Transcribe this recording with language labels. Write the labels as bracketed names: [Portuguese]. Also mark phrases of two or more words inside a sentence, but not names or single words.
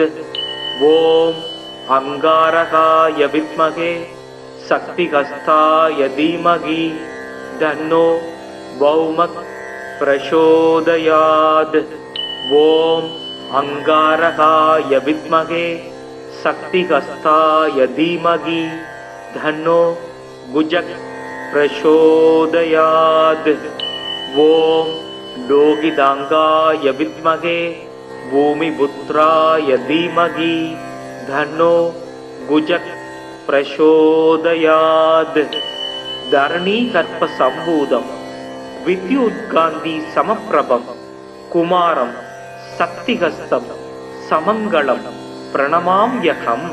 [Sanskrit] ॐ अङ्गारकाय विद्महे शक्तिहस्ताय धीमहि तन्नो भौमः प्रचोदयात्. ॐ अङ्गारकाय विद्महे शक्तिहस्ताय धीमहि तन्नो कुजः प्रचोदयात्. ஓம் लोहितांगाय विद्महे भूमिपुत्राय धीमहि धन्नो गुजक् प्रचोदयात्. धरणीकर्प संभूतं विद्युत्कान्ति समप्रभं कुमारं शक्तिहस्तं समङ्गलं प्रणमाम्यहम्.